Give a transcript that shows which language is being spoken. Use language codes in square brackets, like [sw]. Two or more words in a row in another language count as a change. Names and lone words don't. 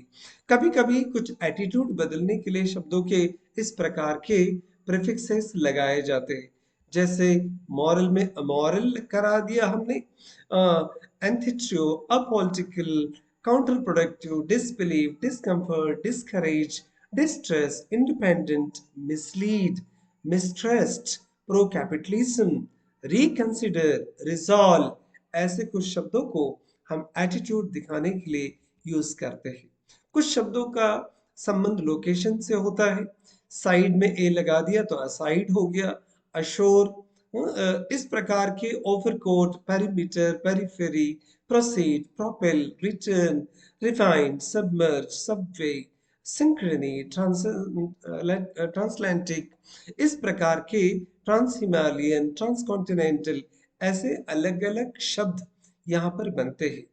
[hi] कभी कभी कुछ एटीट्यूड बदलने के लिए शब्दों के इस प्रकार के प्रीफिक्सेस लगाए जाते हैं। जैसे मॉरल में अमॉरल करा दिया हमने, [en] antithrio, apolitical, counterproductive, disbelieve, discomfort, discourage, distress, independent, mislead, mistrust, pro-capitalism, reconsider, resolve। [hi] ऐसे कुछ शब्दों को हम एटीट्यूड दिखाने के लिए यूज करते हैं। कुछ शब्दों का संबंध लोकेशन से होता है। साइड में ए लगा दिया तो असाइड हो गया, अशोर। इस प्रकार के [en] overcoat, perimeter, periphery, proceed, propel, return, refined, submerge, subway, synchrony, transatlantic, [hi] इस प्रकार के [en] trans-Himalayan, transcontinental, [hi] ऐसे अलग अलग शब्द यहाँ पर बनते हैं।